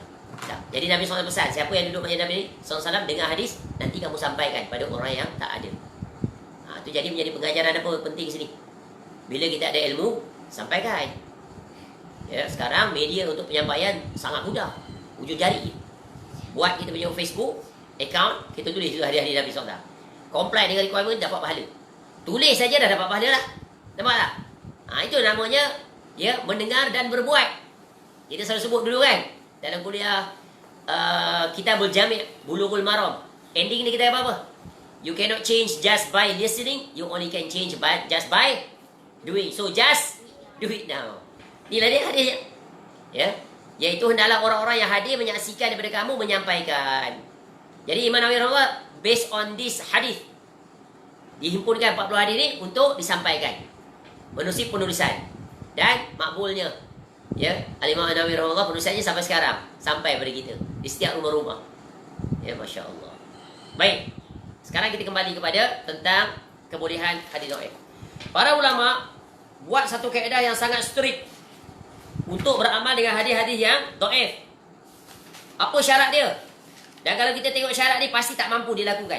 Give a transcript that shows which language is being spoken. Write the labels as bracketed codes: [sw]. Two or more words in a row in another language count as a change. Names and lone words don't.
[ms] Jadi Nabi SAW pesan, siapa yang duduk dengan Nabi SAW dengar hadis, nanti kamu sampaikan pada orang yang tak ada. Itu jadi menjadi pengajaran apa penting sini. Bila kita ada ilmu, sampaikan. Ya, sekarang media untuk penyampaian sangat mudah. Ujung jari. Buat kita punya Facebook account, kita tulis itu hadis-hadis Nabi SAW. Comply dengan requirement, dapat pahala. Tulis saja dah dapat pahala lah. Nampak tak? Itu namanya ya mendengar dan berbuat. Kita selalu sebut dulu kan dalam kuliah Kitabul Jami' Bulughul Maram. Ending ni kita apa? [en] You cannot change just by listening, you only can change just by doing. So just do it now. [ms] Inilah dia hadisnya. Ya. Iaitu hendaklah orang-orang yang hadir menyaksikan daripada kamu menyampaikan. Jadi Imam Nawawi rahimahullah [en] based on this [ms] hadis dihimpunkan 40 hadis ini untuk disampaikan. Menulis penulisan dan makbulnya. Ya, Al-Imam Nawawi rahimahullah penulisannya sampai sekarang, sampai pada kita di setiap rumah-rumah. Ya, masya-Allah. Baik. Sekarang kita kembali kepada tentang kebolehan hadis dhaif. Para ulama buat satu kaedah yang sangat strict untuk beramal dengan hadis-hadis yang dhaif. Apa syarat dia? Dan kalau kita tengok syarat ni pasti tak mampu dilakukan.